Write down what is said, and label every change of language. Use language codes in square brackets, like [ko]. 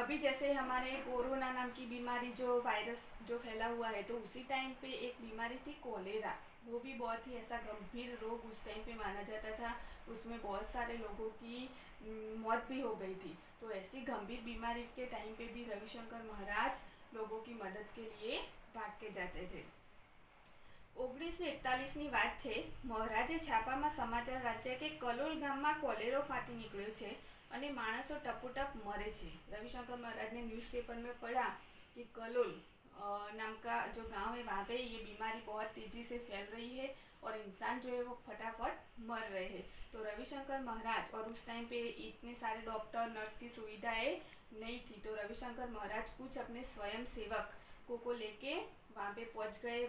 [hi] अभी जैसे हमारे कोरोना नाम की बीमारी, जो वायरस जो फैला हुआ है, तो उसी टाइम पे एक बीमारी थी कोलेरा। वो भी बहुत ही ऐसा गंभीर रोग उस टाइम पे माना जाता था, उसमें बहुत सारे लोगों की मौत भी हो गई थी। तो ऐसी गंभीर बीमारी के टाइम पे भी रविशंकर महाराज लोगों की मदद के लिए भाग के जाते थे। [gu] 1941ની વાત છે। મહારાજે છાપામાં સમાચાર વાંચ્યા કે કલોલ ગામમાં કોલેરો ફાટી નીકળ્યો છે અને માણસો ટપોટપ મરે છે। [hi] રવિશંકર महाराज ने न्यूज़पेपर में पढ़ा कि कलोल नाम का जो गांव है वहाँ पे ये बीमारी बहुत तेज़ी से फैल रही है और इंसान जो है वो फटाफट मर रहे हैं। तो रविशंकर महाराज, और उस टाइम पे इतने सारे डॉक्टर नर्स की सुविधाएं नहीं थी, तो रविशंकर महाराज कुछ अपने स्वयं सेवक को लेके वहाँ पे पहुँच गए।